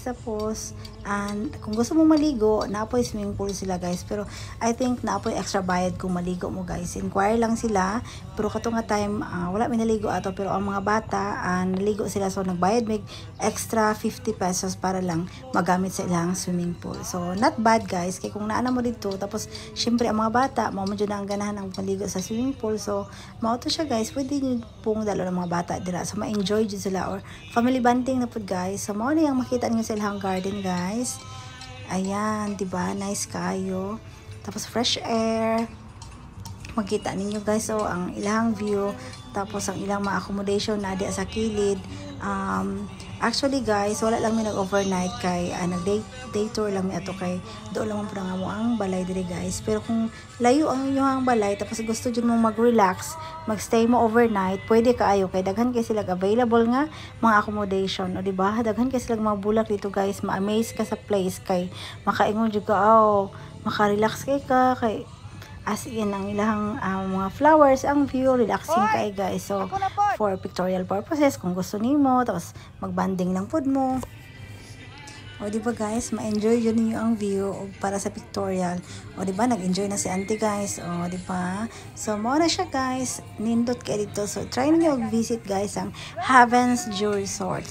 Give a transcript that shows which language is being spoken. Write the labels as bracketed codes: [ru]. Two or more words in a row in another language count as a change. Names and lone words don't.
[ceb] Tapos kung gusto mo maligo, naapoy [en] swimming pool [ceb] sila guys. Pero [en] I think [ceb] naapoy extra bayad kung maligo mo guys. Inquire lang sila. Pero kato nga time wala mi naligo ato, pero ang mga bata naligo sila, so nagbayad mig extra 50 pesos para lang magamit sa ilang [en] swimming pool. [ceb] So [en] not bad [ceb] guys, kay kung naana mo dito, tapos syempre ang mga bata bata, mao man jud ang ganahan ng paligo sa [en] swimming pool. [ceb] So mao to siya guys, pwede niyo pong dalo ng mga bata dira, so ma-enjoy jud sila or [en] family bonding [ceb] na pud guys. So mao ni ang makita niyo sa ilang garden guys. Ayan, diba? Nice kayo. Tapos [en] fresh air. [ceb] Makita ninyo guys, so ang ilang view, tapos ang ilang mga accommodation na di sa kilid. Actually guys, wala lang mi nag-overnight kay nag- [en] day tour [ceb] lang mi ato kay doon lang po nga mo ang balay dire guys. Pero kung layo ang inyong balay tapos gusto jud mo mag-relax, magstay mo overnight, pwede kaayo kay daghan kay sila available nga mga accommodation, o di ba? Daghan kay sila mga bulak dito guys, ma-amaze ka sa place kay makaingon jud ka, maka-relax kay [en] as in [ceb] ang ilang mga flowers, ang view, relaxing kay guys. [en] So for pictorial purposes, [ceb] kung gusto nimo, tapos magbanding lang food mo. O diba guys, ma-enjoy yun niyo ang view para sa pictorial. O diba, nag-enjoy na si auntie guys. O diba, so mo na siya guys, nindot kayo dito. So try niyo visit guys ang Heavens Jewel Resort.